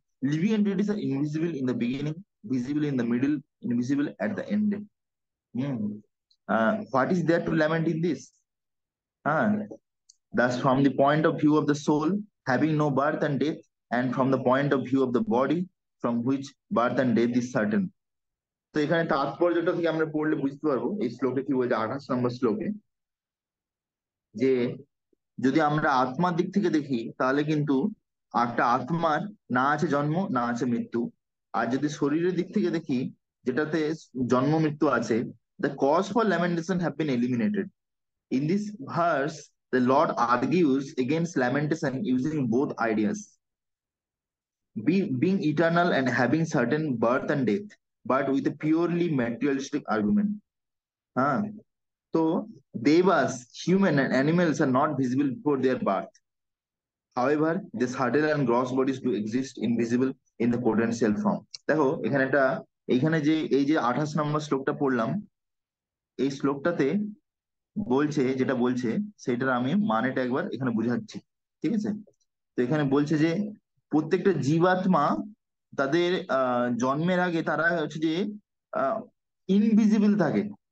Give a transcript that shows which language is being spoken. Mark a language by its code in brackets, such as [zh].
[en] Living entities are invisible in the beginning, visible in the middle, invisible at the end. Hmm. What is there to lament in this? Ah, thus, from the point of view of the soul, having no birth and death, and from the point of view of the body, from which birth and death is certain. [bn] তো এখানে তাৎপর্যটা থেকে আমরা পড়লে বুঝতে পারবো এই শ্লোকে কি বলছে, 28 নম্বর শ্লোকে, যে যদি আমরা আত্মার দিক থেকে দেখি তাহলে কিন্তু একটা আত্মার না আছে জন্ম, না আছে মৃত্যু। আর যদি শরীরের দিক থেকে দেখি, যেটাতে জন্ম মৃত্যু আছে, [en] the cause for lamentation have been eliminated. In this verse, the Lord argues against lamentation using both ideas, being eternal and having certain birth and death, but with a purely materialistic argument. Huh? So, devas, human and animals are not visible before their birth. However, the subtle and gross bodies do exist invisible in the potential form. [bn] দেখো এখানে যে এই যে 28 নম্বর শ্লোকটা পড়লাম, এই শ্লোকটাতে বলছে, যেটা বলছে সেটার আমি মানেটা একবার এখানে বুঝাচ্ছি। ঠিক আছে? তো এখানে বলছে যে প্রত্যেকটা জীবাত্মা তাদের জন্মের আগে তারা হচ্ছে যে ইনভিজিবল থাকে।